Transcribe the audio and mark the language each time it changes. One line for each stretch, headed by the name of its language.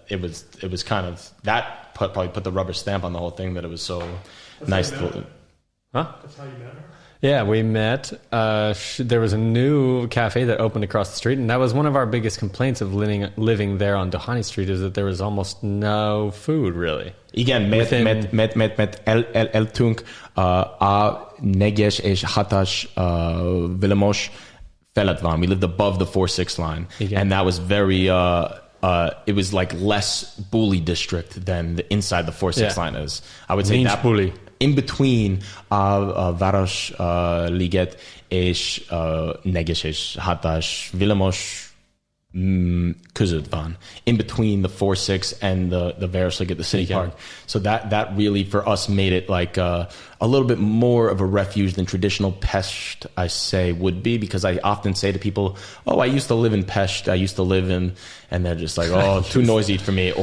English: it was kind of that probably put the rubber stamp on the whole thing, that it was so nice. Huh? That's how you met her? Yeah, we met. There was a new cafe that opened across the street, and that was one of our biggest complaints of living there on Doheny Street, is that there was almost no food, really.
Hungarian: Igen, mert eltünk a 4-es és 6-as villamos felett van.
English: We lived above the 4-6 line. Igen. And that was very... it was like less bully district than the inside the 4-6 line is. I would say
Hungarian: Nincs
English: that... bully. In between
Hungarian: a Városliget és 4-es és 6-as villamos között van.
English: In between the 4-6 and the Városliget, the city park. So that really for us made it like a little bit more of a refuge than traditional Pest, I say, would be, because I often say to people, oh, I used to live in Pest, I used to live in, and they're just like, oh, too noisy for me.